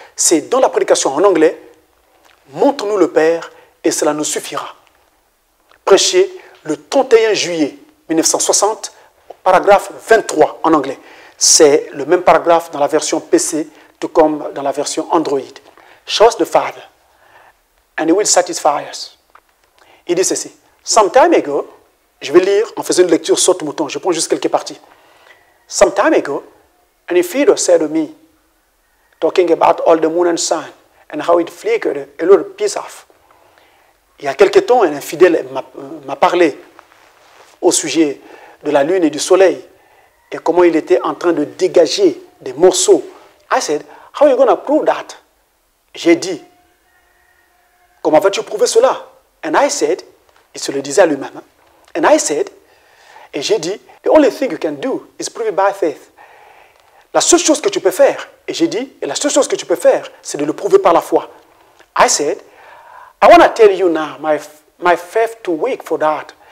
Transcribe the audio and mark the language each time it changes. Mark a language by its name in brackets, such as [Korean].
[French] C'est dans la prédication en anglais. Montre-nous le Père et cela nous suffira. Prêché le 31 juillet 1960, paragraphe 23 en anglais. C'est le même paragraphe dans la version PC, tout comme dans la version Android. [English] Show us the Father, and He will satisfy us. [French] Il dit ceci. [English] Some time ago, [French] je vais lire en faisant une lecture saute-mouton, je prends juste quelques parties. [English] Some time ago, an infidel said to me, talking about all the moon and sun, and how it flickered a little piece off. [French] Il y a quelque temps, un infidèle m'a parlé au sujet de la lune et du soleil, et comment il était en train de dégager des morceaux. [English] I said, how are you going to prove that? [French] J'ai dit, comment vas-tu prouver cela? [English] And I said, [French] il se le disait à lui-même, hein? [English] And I said, [French] et j'ai dit, [English] the only thing you can do is prove it by faith. [French] La seule chose que tu peux faire, et j'ai dit, et la seule chose que tu peux faire, c'est de le prouver par la foi. [English] I said, I want to tell you now, my faith too weak for that.